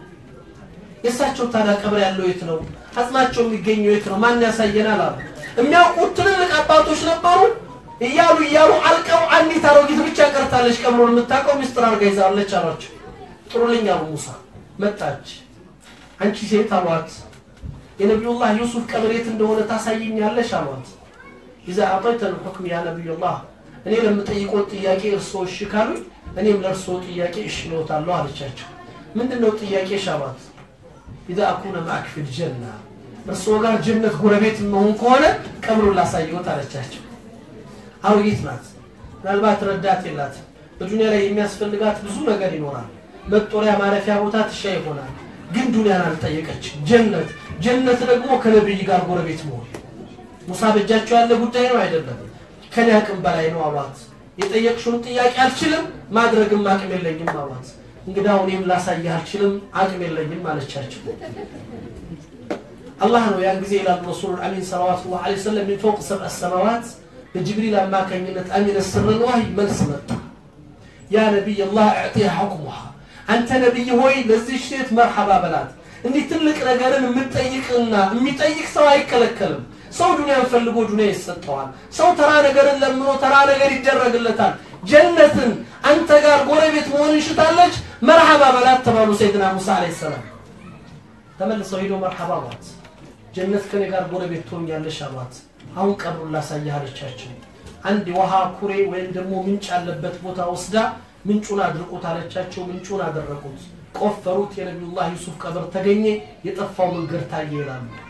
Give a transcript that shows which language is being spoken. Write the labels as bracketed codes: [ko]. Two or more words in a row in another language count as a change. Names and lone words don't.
[am] የሳቸው ታዲያ ቀብር ያለው የት ነው አጽማቸው የሚገኘው የት ነው ማን ያሳየናል አሉ የሚያውቁት ትልልቅ አባቶች ነበሩ እያሉ አልቀው አንዲት አሮጊት ብቻ ቀርታለች ቀብሩን የምታውቀው ሚስጥር አርጋ ይዛለች አሏቸው ጥሩልኝ አሉ ሙሳ መጣች አንቺ ሴት አሏት የነብዩላህ ዩሱፍ ቀብር የት እንደሆነ ታሳይኛለሽ አሏት [ar] اذا اعطيت الحكم يا نبي الله [am] እኔ ለምጠይቀው ጥያቄ እርሶ እሺ ካሉ እኔም ለርሶ ጥያቄ እሺ እልዎታለሁ አለቻቸው ምንድነው ጥያቄ ሻባት [ar] اذا اكون معك في الجنه [am] እርሶ ጋር ጀነት ጎረቤት መሆን ከሆነ ቀብሩን ላሳየዎት አለቻቸው አሮጊት ናት ምናልባት ረዳት የላት በዱንያ ላይ የሚያስፈልጋት ብዙ ነገር ይኖራል መጦሪያ ማረፊያ ቦታ ትሻ ይሆናል ግን ዱንያን አልጠየቀች ጀነት ደግሞ ከነብይ ጋር ጎረቤት መሆን ሙሳ በእጃቸው ያለ ጉዳይ ነው አይደለም ከናቅም በላይ ነው አሏት የጠየቅሽውን ጥያቄ አልችልም ማድረግም አቅም የለኝም አሏት እንግዳው እኔም ላሳይህ አልችልም አቅም የለኝም አለቻቸው አላህ ነው ያን ጊዜ [ar] إلى الرسول الأمين صلى الله عليه وسلم من فوق سبع السماوات [am] በጅብሪል አማካኝነት አሚን [ar] السر الوحي [am] መልስ መጣ [ar] يا نبي الله اعطيها [am] حكمها አንተ ነብይ ሆይ ለዚህ ሴት መርሐባ በላት እንዴ ትልቅ ነገርን የምትጠይቅና የሚጠይቅ ሰው አይከለከልም ሰው ዱንያን ፈልጎ ዱንያ ይሰጠዋል ሰው ተራ ነገርን ለምኖ ተራ ነገር ይደረግለታል ጀነትን አንተ ጋር ጎረቤት መሆን ይሽታለች መርሐባ በላት ተባሉ ሰይድና ሙሳ [ar] عليه السلام [am] ተመልሰው ሄዶ መርሐባ በላት ጀነት ከኔ ጋር ጎረቤት ትሆኛለሽ አሏት አሁን ቀብሩን ላሳይህ አለቻቸው አንድ ውሃ ኩሬ ወይም ደግሞ ምንጭ ያለበት ቦታ ወስዳ ምንጩን አድርቆት አለቻቸው ምንጩን አደረቁት ቆፈሩት የነብዩላህ ዩሱፍ ቀብር ተገኘ የጠፋው መንገድ ታየ ይላል